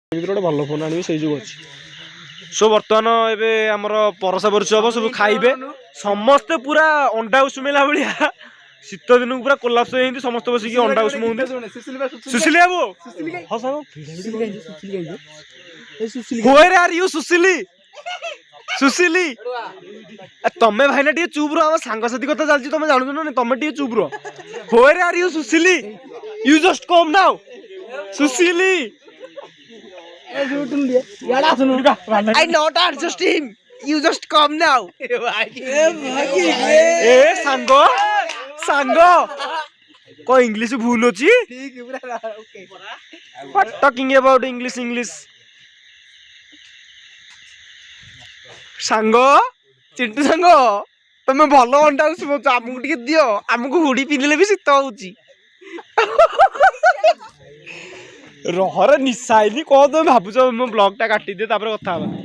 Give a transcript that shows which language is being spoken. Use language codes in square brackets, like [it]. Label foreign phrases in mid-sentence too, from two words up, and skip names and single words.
[or] ଗୋଟେ ଭଲ ଫୋନ୍ ଆଣିବି ସେଇ ଯୋଗୁଁ ଅଛି। ସୋ ବର୍ତ୍ତମାନ ଏବେ ଆମର ପରସା ପରସି ହବ ସବୁ ଖାଇବେ ସମସ୍ତେ ପୁରା ଅଣ୍ଡା ଉଷୁମେଇଲା ଭଳିଆ ଶୀତ ଦିନକୁ ପୁରା କୋଲାପ୍ସ ହେଇନ୍ତି ସମସ୍ତେ ବସିକି ଅଣ୍ଡା ଉଷୁମଉନ୍ତି। ସୁଶୀଲି ବାବୁ ହଁ ସାଙ୍ଗ [en] Where are you [or] ସୁଶୀଲି ସୁଶୀଲି ତମେ ଭାଇନା ଟିକେ ଚୁପ୍ ରୁହ ଆମ ସାଙ୍ଗସାଥି କଥା ଚାଲିଛି ତମେ ଜାଣୁଛ ନା ତମେ ଟିକେ ଚୁପ୍ ରୁହ। [en] Where are you ସୁଶୀଲି you just come now ସୁଶୀଲି I not adjust him you just come now [or] ए ସାଙ୍ଗ ସାଙ୍ଗ କଣ ଇଂଲିଶ ଭୁଲ ଅଛି [en] what talking about English [or] ସାଙ୍ଗ ଚିଣ୍ଟୁ ସାଙ୍ଗ ତମେ ଭଲ ଅଣ୍ଡା ଉଷୁମଉଛ ଆମକୁ ଟିକେ ଦିଅ ଆମକୁ ହୁଡି ପିନ୍ଧିଲେ ବି ଶୀତ ହଉଛି। ରହରେ ନିଶା ହେଇନି କଣ ତମେ ଭାବୁଛ ମୋ ବ୍ଲଗ ଟା କାଟିଦିଏ ତାପରେ କଥା ହବା।